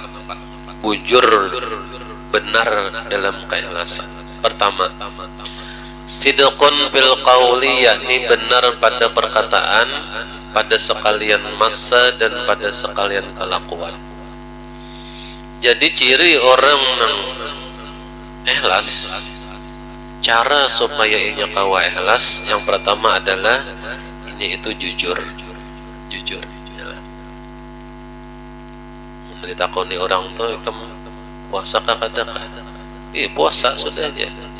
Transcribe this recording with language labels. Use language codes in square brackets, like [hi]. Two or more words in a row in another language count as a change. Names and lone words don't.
[bjn] Bujur benar dalam keikhlasan. [id] Pertama, [ar] sidqun fil qauli, [id] yakni benar pada perkataan, pada sekalian masa dan pada sekalian kelakuan. Jadi ciri orang yang ikhlas, [bjn] cara supaya inya kawa ikhlas, yang pertama adalah ini itu jujur. Ditakoni orang tuh, kamu puasa kah kadang? [id] Puasa sudah aja.